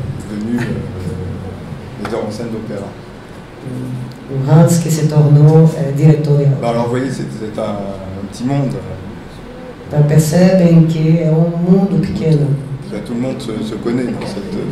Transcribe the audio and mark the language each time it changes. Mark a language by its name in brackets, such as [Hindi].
[French] Devenu metteur en scène d'opéra. [Portuguese] Hans qui se tornou diretor de opéra. [French] Alors vous voyez, c'est un petit monde. [Portuguese] Então percebem que é mundo pequeno. [French] Tout le monde se connaît dans cette...